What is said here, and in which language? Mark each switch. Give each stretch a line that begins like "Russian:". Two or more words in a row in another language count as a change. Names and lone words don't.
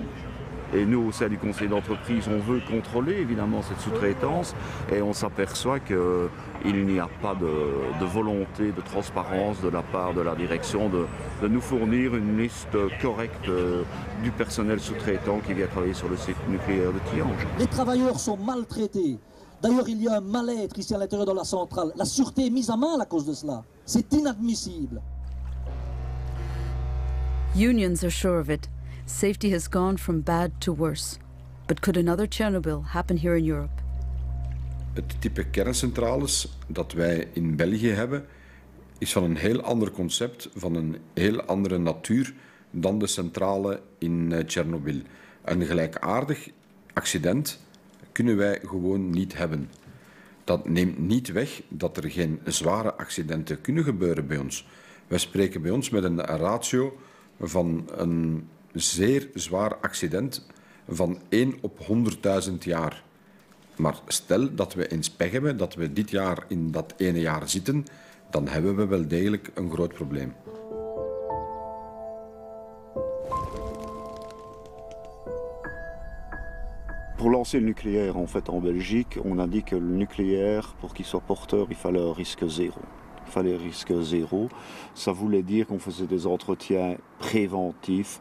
French: Et nous, au sein du conseil d'entreprise, on veut contrôler évidemment cette sous-traitance et on s'aperçoit qu'il n'y a pas de volonté, de transparence de la part de la direction de nous fournir une liste correcte du personnel sous-traitant qui vient travailler sur le site nucléaire de Tihange. Les travailleurs sont maltraités. D'ailleurs, il y a un mal-être ici à l'intérieur de la centrale. La sûreté est mise à mal à cause de cela. C'est inadmissible.
English: Unions are sure of it. Safety has gone from bad to worse. But could another Chernobyl happen here in Europe?
Dutch: Het type kerncentrales dat wij in België hebben, is van een heel ander concept, van een heel andere natuur dan de centrale in Tsjernobyl. Een gelijkaardig accident kunnen wij gewoon niet hebben. Dat neemt niet weg dat er geen zware accidenten kunnen gebeuren bij ons. Wij spreken bij ons met een ratio van een zeer zwaar accident van 1 op 100.000 jaar. Maar stel dat we eens pech hebben, dat we dit jaar in dat ene jaar zitten, dan hebben we wel degelijk een groot probleem.
French: Pour lancer le nucléaire en fait en Belgique, on a dit que le nucléaire, pour qu'il soit porteur, il fallait un risque zéro. Il fallait risque zéro. Ça voulait dire qu'on faisait des entretiens préventifs.